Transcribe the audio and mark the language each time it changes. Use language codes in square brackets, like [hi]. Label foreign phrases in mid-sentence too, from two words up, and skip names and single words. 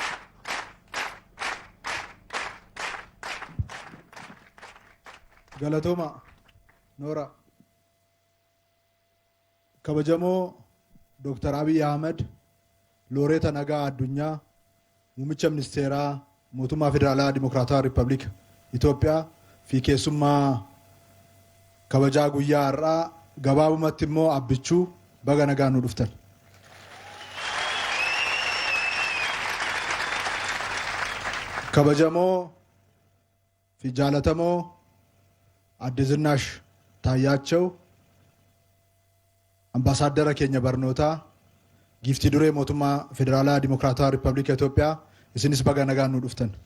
[om] Galatoomaa nooraa kabajamoo doktor Abiy Ahmed loreetii nagaa addunyaa muummicha ministeeraa mootummaa federaalaa dimokraatawaa riippabliika Itoophiyaa fi keessumaa kabajaa guyyaa har'aa gabaabumatti immoo abbichuu baga nagaa nu dhuftan. kabajamoo fi jaalatamoo adde Zinaash Taayyaachoo ambaasaaddara keenya barnootaa giiftii duree mootummaa federaalaa dimokiraatawaa riippaabilika Itoophiyaa isinis baga nagaa nu dhuftan.